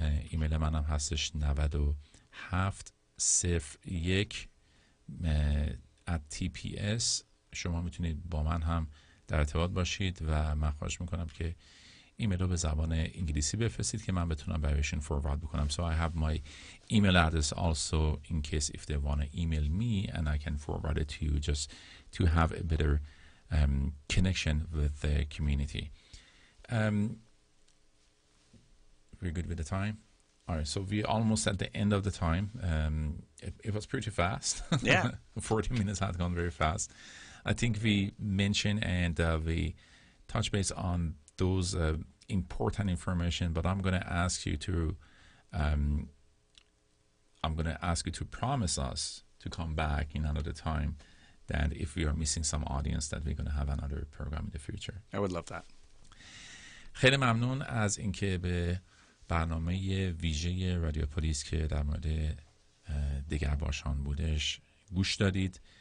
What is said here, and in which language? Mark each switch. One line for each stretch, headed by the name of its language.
Persian: ایمیل منم هستش 9701 @TPS. شما میتونید با من هم در ارتباط باشید و من خواهش میکنم که ایمیل رو به زبان انگلیسی بفرستید که من بتونم برایشون فوروارد بکنم.
English: So I have my email address also in case if they want to email me and I can forward it to you just to have a better connection with the community. We're good with the time? All right, so we're almost at the end of the time. It was pretty fast. Yeah. 40 minutes had gone very fast. I think we mentioned and we touch base on those important information, but I'm going to ask you to I'm going to ask you to promise us to come back in another time, that if we are missing some audience, that we're going to have another program in the future. I would love that.
Persian: خیلی ممنون از اینکه به برنامه ویژه رادیو پلیس که در مورد دگرباشان بودش گوش دادید.